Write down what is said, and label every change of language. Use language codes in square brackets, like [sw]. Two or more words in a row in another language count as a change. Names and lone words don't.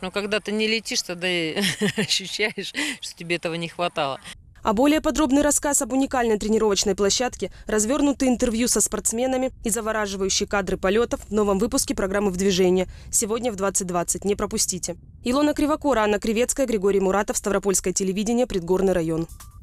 [ru] Но когда ты не летишь, тогда и ощущаешь, что тебе этого не хватало. А более подробный рассказ об уникальной тренировочной площадке, развернутые интервью со спортсменами и завораживающие кадры полетов в новом выпуске программы «В движении». Сегодня в 20:20. Не пропустите. Илона Кривокора, Анна Кривецкая, Григорий Муратов, Ставропольское телевидение, Предгорный район.